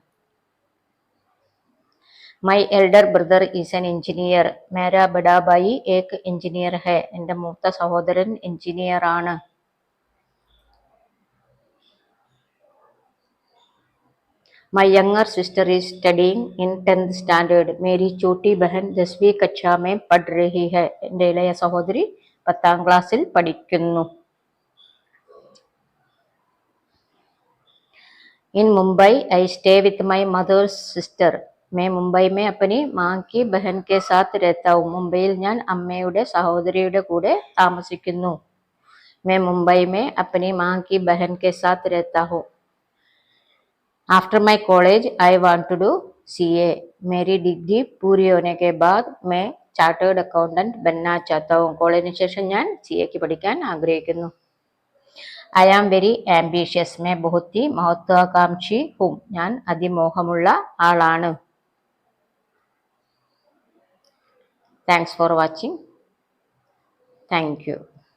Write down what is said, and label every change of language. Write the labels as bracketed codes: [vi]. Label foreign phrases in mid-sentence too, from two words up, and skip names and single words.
[en] My elder brother is an engineer, [hi] मेरा बड़ा भाई एक इंजीनियर है, [ml] എൻ്റെ മൂത്ത സഹോദരൻ എഞ്ചിനീയർ ആണ്. [en] My younger sister is studying in 10th standard, [hi] मेरी छोटी बहन 10वीं कक्षा में पढ़ रही है, [ml] എൻ്റെ ഇളയ സഹോദരി 10th ക്ലാസ്സിൽ പഠിക്കുന്നു. [en] In Mumbai I stay with my mother's sister, [hi] मैं മുംബൈ में अपनी माँ की बहन के साथ रहता हूँ, [ml] മുംബൈയിൽ ഞാൻ അമ്മയുടെ സഹോദരിയുടെ കൂടെ താമസിക്കുന്നു. [hi] मैं मुंबई में अपनी माँ की बहन के साथ रहता हूँ. [en] After my college I want to do CA, [hi] मेरी डिग्री पूरी होने के बाद मैं [en] chartered accountant [hi] बनना चाहता हूँ, [ml] കോളേജിന് ശേഷം ഞാൻ CA പഠിക്കാൻ ആഗ്രഹിക്കുന്നു. [en] I am very ambitious, [hi] मैं बहुत ही महत्वाकांक्षी हूँ, [ml] ഞാൻ അതിമോഹമുള്ള ആളാണ്. [en] Thanks for watching. Thank you.